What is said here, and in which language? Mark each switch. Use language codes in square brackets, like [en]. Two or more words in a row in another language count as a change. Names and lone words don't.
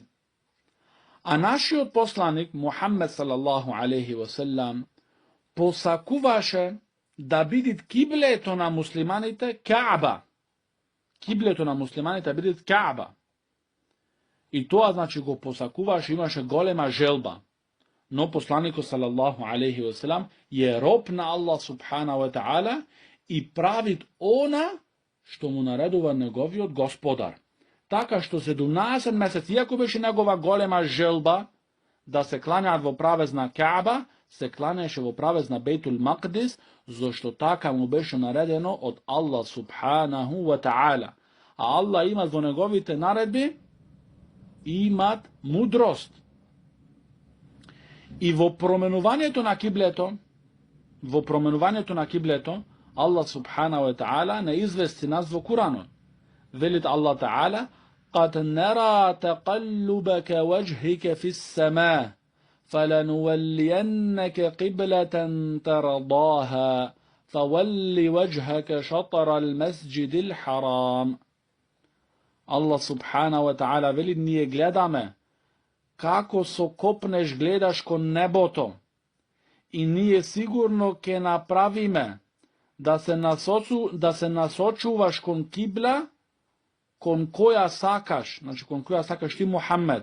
[mk] А нашиот посланик Мухаммед [ar] صلى الله عليه وسلم [mk] посакуваше да биде киблето на муслиманите Кааба. Киблето на муслиманите биде Кааба. И тоа, значи, го посакуваше, имаше голема желба. Но посланикот [ar] صلى الله عليه وسلم [mk] е роб на Аллах [ar] سبحانه وتعالى [mk] и прави она што му наредува неговиот господар. Така што 17 месеци, иако беше негова голема желба да се клањаат во правец на Кааба, се клањаше во правец на Бейтул Макдис, зашто така му беше наредено од Аллах [ar] سبحانه وتعالى. [mk] А Аллах има во неговите наредби имат мудрост. И во променувањето на киблето, Allah [ar] سبحانه وتعالى [mk] ne izvesti nas во Куранот. [ar] Велит الله تعالى: قَدْ نَرَى تَقَلُّبَكَ وَجْهِكَ فِي السَّمَاءِ فَلَنُوَلِّيَنَّكَ قِبْلَةً تَرْضَاهَا فَوَلِّ وَجْهَكَ شَطْرَ الْمَسْجِدِ الْحَرَامِ. [mk] Allah [ar] سبحانه وتعالى [mk] veli: ние гледаме како со копнеш гледаш кон небото и ние сигурно ќе направиме да се насочуваш кон кибла кон која сакаш, значи кон која сакаш ти Мухаммед.